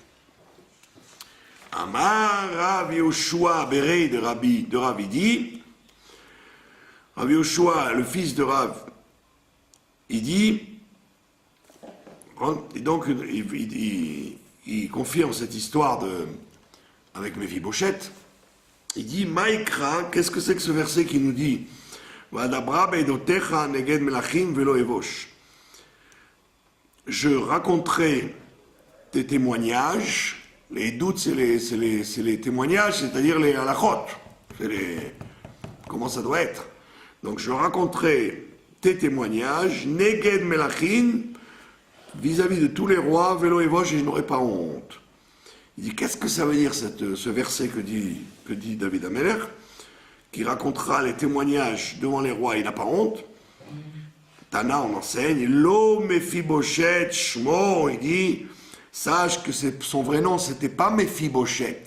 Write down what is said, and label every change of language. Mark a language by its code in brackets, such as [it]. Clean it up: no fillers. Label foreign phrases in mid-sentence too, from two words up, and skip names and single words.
[he] Amar Rav Yoshua Berei de Rav [fr] dit, Rav Yoshua, le fils de Rav, il dit, et donc il confirme cette histoire avec Mephiboshet, Il dit, Maïkra, qu'est-ce que c'est que ce verset qui nous dit [he] Vadabra beidotecha neged melachim velo evosh. [fr] Je raconterai tes témoignages. Les doutes, c'est les témoignages, c'est-à-dire les halachot. Comment ça doit être. Donc je raconterai tes témoignages, [he] neged melachim, [fr] vis-à-vis de tous les rois, [he] velo evosh, [fr] et je n'aurai pas honte. Il dit, qu'est-ce que ça veut dire ce verset que dit David Ameler, qui racontera les témoignages devant les rois, il n'a pas honte. Tana, on enseigne, [he] Lo Mephiboshet Shmo, [fr] il dit, sache que son vrai nom, c'était pas Mephiboshet.